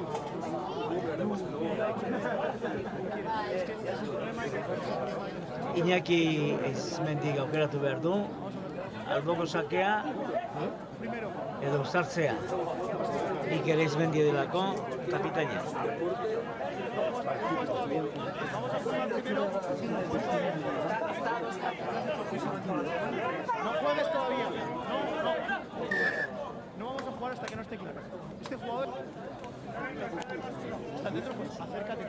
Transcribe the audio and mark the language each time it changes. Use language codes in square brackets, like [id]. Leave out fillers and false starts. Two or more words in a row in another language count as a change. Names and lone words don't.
[eu] Iñaki Eizmendik aukeratu behar du, alboko sakea edo Uztartzea. Iker Eizmendi delako kapitaina. [es] No juegues todavía. No vamos a jugar hasta que no esté claro. Este jugador está dentro, pues acércate.